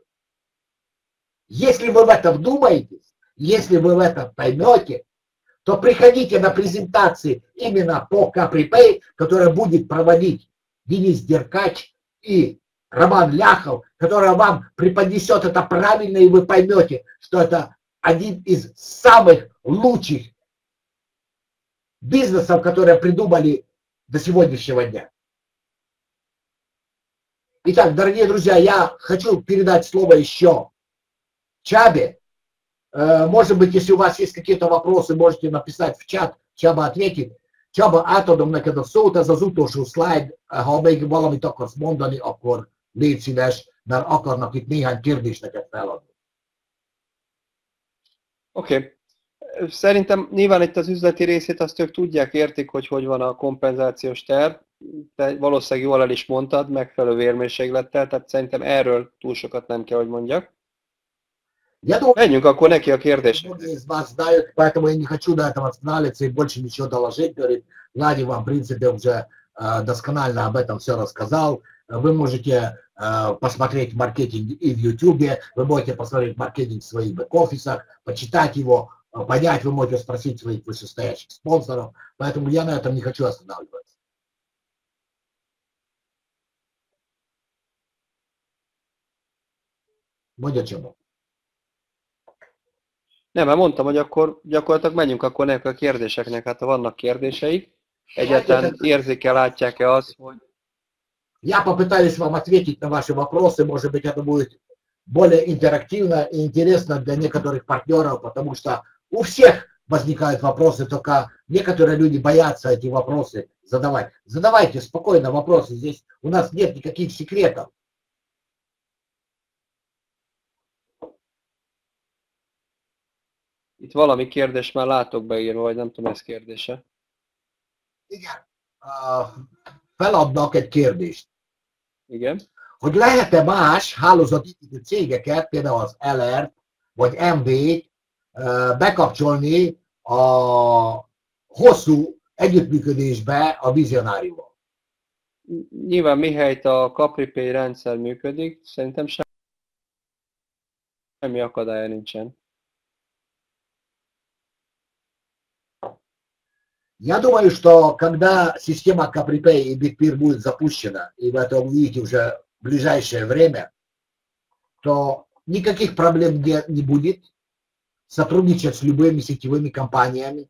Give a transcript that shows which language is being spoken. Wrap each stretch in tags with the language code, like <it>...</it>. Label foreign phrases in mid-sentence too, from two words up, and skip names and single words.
<ru>Если вы в это вдумаетесь, если вы в это поймете, то приходите на презентации именно по Capri-Pay, которая будет проводить Денис Деркач и Роман Ляхов, который вам преподнесет это правильно, и вы поймете, что это один из самых лучших бизнесов, которые придумали до сегодняшнего дня. Итак, дорогие друзья, я хочу передать слово еще Чабе. Может быть, если у вас есть какие-то вопросы, можете написать в чат, Csaba ответит.</ru> <hu>Csaba, átadom neked a szót, ez az utolsó szlájd, ha még valamit akarsz mondani, akkor légy szíves, mert akarnak itt néhány kérdést neked feladni. Oké. Szerintem nyilván itt az üzleti részét azt ők tudják, értik, hogy van a kompenzációs terv. Te valószínűleg jól el is mondtad, megfelelő vérmérséklettel, tehát szerintem erről túl sokat nem kell, hogy mondjak. Menjünk akkor neki a kérdésre.</hu> <ru>Многие из вас знают, поэтому я не хочу на этом останавливаться и больше ничего доложить. Говорит, Влади вам, в принципе, уже досконально об этом все рассказал. Вы можете посмотреть маркетинг и в YouTube, вы можете посмотреть маркетинг в своих бэк-офисах, почитать его, понять, вы можете спросить своих вышестоящих спонсоров. Поэтому я на этом не хочу останавливаться.</ru> <hu>Mondja Csaba. Nem, mert mondtam, hogy akkor gyakorlatilag menjünk akkor nekik a kérdéseknek, hát ha vannak kérdéseik, egyáltalán érzékel, látják-e azt, hogy...</hu> <ru>Я попытаюсь вам ответить на ваши вопросы, может быть, это будет более интерактивно и интересно для некоторых партнеров, потому что у всех возникают вопросы, только некоторые люди боятся эти вопросы задавать. Задавайте спокойно вопросы, здесь у нас нет никаких секретов.</ru> <hu>Itt valami kérdés már látok beírva, vagy nem tudom, ez kérdése. Igen. Feladnak egy kérdést. Igen. Hogy lehet-e más hálózati cégeket, például az LR vagy MV-t bekapcsolni a hosszú együttműködésbe a vizionáriummal? Nyilván mihelyt a Capri-Pay rendszer működik, szerintem semmi akadálya nincsen.</hu> <ru>Я думаю, что когда система Capri-Pay и BitPeer будет запущена, и вы это увидите уже в ближайшее время, то никаких проблем не будет сотрудничать с любыми сетевыми компаниями.</ru>